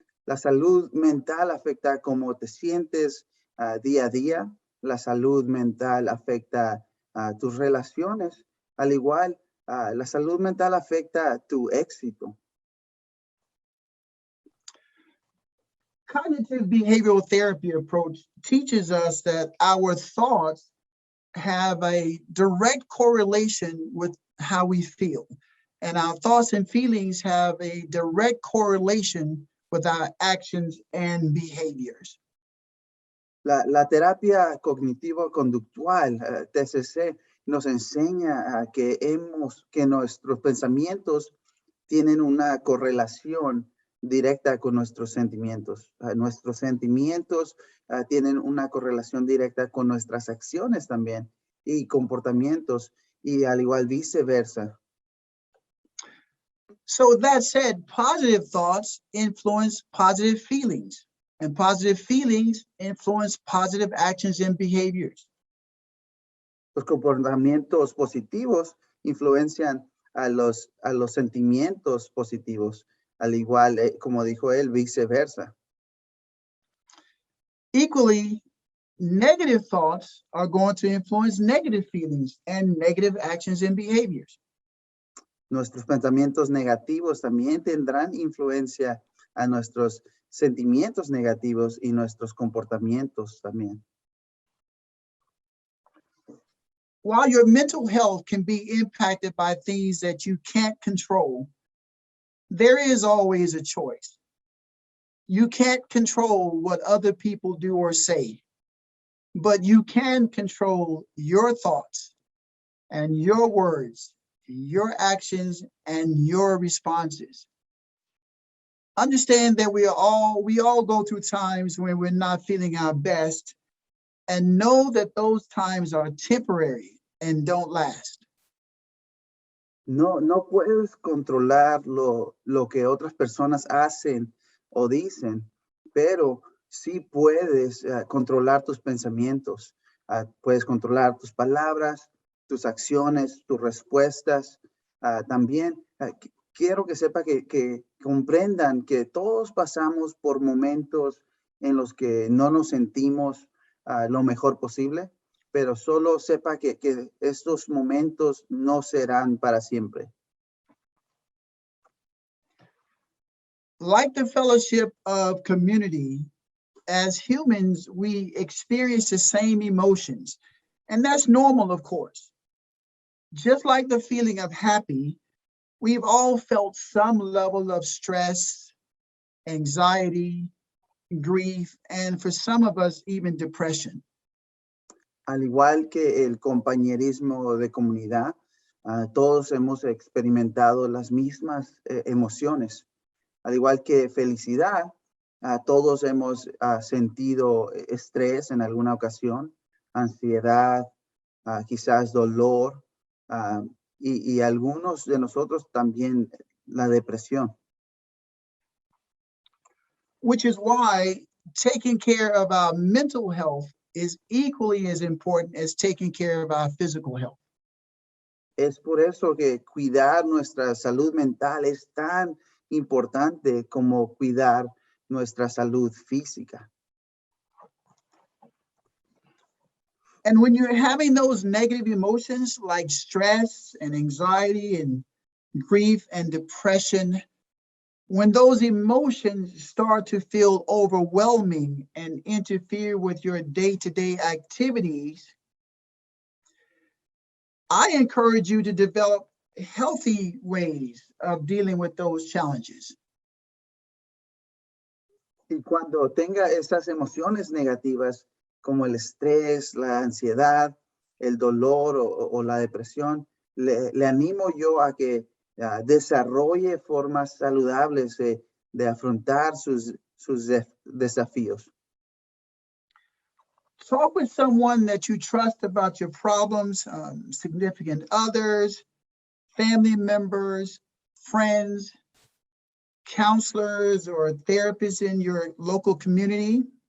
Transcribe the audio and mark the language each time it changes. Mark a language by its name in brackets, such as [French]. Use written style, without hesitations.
[Spanish] La salud mental afecta cómo te sientes día a día. La salud mental afecta tus relaciones. Al igual, la salud mental afecta tu éxito. [English] Cognitive behavioral therapy approach teaches us that our thoughts have a direct correlation with how we feel. And our thoughts and feelings have a direct correlation with our actions and behaviors. [Spanish] La terapia cognitivo-conductual, TCC, nos enseña que nuestros pensamientos tienen una correlación directa con nuestros sentimientos. Nuestros sentimientos tienen una correlación directa con nuestras acciones también y comportamientos y al igual viceversa. [English] So that said, positive thoughts influence positive feelings, and positive feelings influence positive actions and behaviors. [Spanish] Los comportamientos positivos influencian a los sentimientos positivos, al igual, como dijo él, viceversa. [English] Equally, negative thoughts are going to influence negative feelings and negative actions and behaviors. [Spanish] Nuestros pensamientos negativos también tendrán influencia a nuestros sentimientos negativos y nuestros comportamientos también. [English] While your mental health can be impacted by things that you can't control, there is always a choice. You can't control what other people do or say, but you can control your thoughts and your words, your actions, and your responses. Understand that we all go through times when we're not feeling our best, and know that those times are temporary and don't last. [Spanish] No puedes controlar lo que otras personas hacen o dicen, pero sí puedes controlar tus pensamientos. Puedes controlar tus palabras, tus acciones, tus respuestas. También quiero que sepa que comprendan que todos pasamos por momentos en los que no nos sentimos lo mejor posible, pero solo sepa que estos momentos no serán para siempre. [English] Like the fellowship of community, as humans, we experience the same emotions, and that's normal, of course. Just like the feeling of happy, we've all felt some level of stress, anxiety, grief, and for some of us, even depression. [Spanish] Al igual que el compañerismo de comunidad, todos hemos experimentado las mismas emociones. Al igual que felicidad, todos hemos sentido estrés en alguna ocasión, ansiedad, quizás dolor, y algunos de nosotros también la depresión. [English] Which is why taking care of our mental health is equally as important as taking care of our physical health. [Spanish] Es por eso que cuidar nuestra salud mental es tan importante como cuidar nuestra salud física. [English] And when you're having those negative emotions like stress and anxiety and grief and depression, when those emotions start to feel overwhelming and interfere with your day-to-day activities, I encourage you to develop healthy ways of dealing with those challenges. [Spanish] Y cuando tenga estas emociones negativas, como el estrés, la ansiedad, el dolor o la depresión, le animo yo a que desarrolle formas saludables de afrontar sus desafíos. [English] Talk with someone that you trust about your problems, significant others, family members, friends, counselors, or therapists in your local community.